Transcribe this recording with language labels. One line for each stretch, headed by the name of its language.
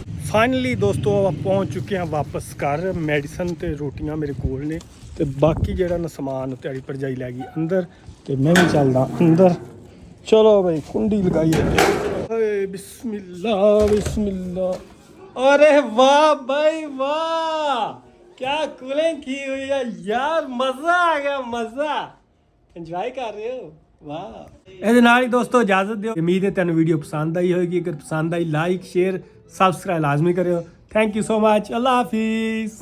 Punjabi: Finally ਦੋਸਤੋ ਆਪਾਂ ਪਹੁੰਚ ਚੁੱਕੇ ਹਾਂ ਵਾਪਸ ਘਰ। ਮੈਡੀਸਨ ਤੇ ਰੋਟੀਆਂ ਮੇਰੇ ਕੋਲ ਨੇ, ਤੇ ਬਾਕੀ ਜਿਹੜਾ ਨਾ ਸਮਾਨ ਤਿਆਰੀ ਭਰਜਾਈ ਲੈ ਗਈ ਅੰਦਰ, ਤੇ ਮੈਂ ਵੀ ਚੱਲਦਾ ਅੰਦਰ। ਚਲੋ ਭਾਈ, ਕੁੰਡੀ ਲਗਾਈਏ। ਓਏ ਬਿਸਮਿल्लाह बिस्मिल्लाह।
Hindi: अरे वाह भाई वाह, क्या कूलिंग की हुई है यार, मजा आ गया, मजा। एंजॉय कर रहे हो? वाह।
Punjabi: ਇਹਦੇ ਨਾਲ ਹੀ ਦੋਸਤੋ ਇਜਾਜ਼ਤ ਦਿਓ। ਉਮੀਦ ਹੈ ਤੁਹਾਨੂੰ ਵੀਡੀਓ ਪਸੰਦ ਆਈ ਹੋਵੇਗੀ। ਅਗਰ ਪਸੰਦ ਆਈ, ਲਾਈਕ ਸ਼ੇਅਰ ਸਬਸਕ੍ਰਾਈਬ ਲਾਜ਼ਮੀ ਕਰਿਓ। Thank you so much. Allah Hafiz.